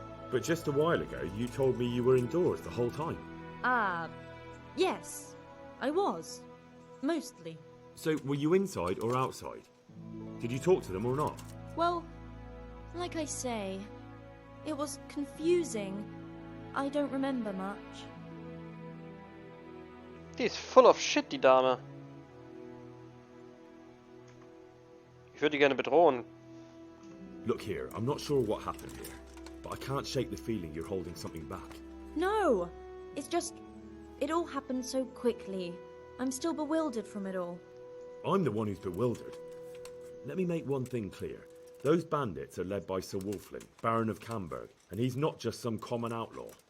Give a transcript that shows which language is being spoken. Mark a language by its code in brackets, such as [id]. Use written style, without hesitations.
[en] But just a while ago, you told me you were indoors the whole time. Yes, I was. Mostly. So were you inside or outside? Did you talk to them or not? Well, like I say, it was confusing. I don't remember much. [de] Die ist [en] full of shit, [de] die Dame. Ich würde die gerne bedrohen. [en] Look here, I'm not sure what happened here, but I can't shake the feeling you're holding something back. No! It's just... it all happened so quickly. I'm still bewildered from it all. I'm the one who's bewildered. Let me make one thing clear. Those bandits are led by Sir Wolflin, Baron of Camberg, and he's not just some common outlaw.